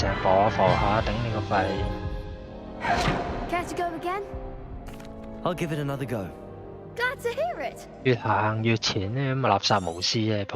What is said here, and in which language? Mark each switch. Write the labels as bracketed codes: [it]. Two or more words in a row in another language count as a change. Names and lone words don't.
[yue] 成日浮下浮下，頂你個肺！ [en] Care to go again? I'll give it another go. Glad to hear it. [yue] 越行越前呢，咁垃圾無師啊！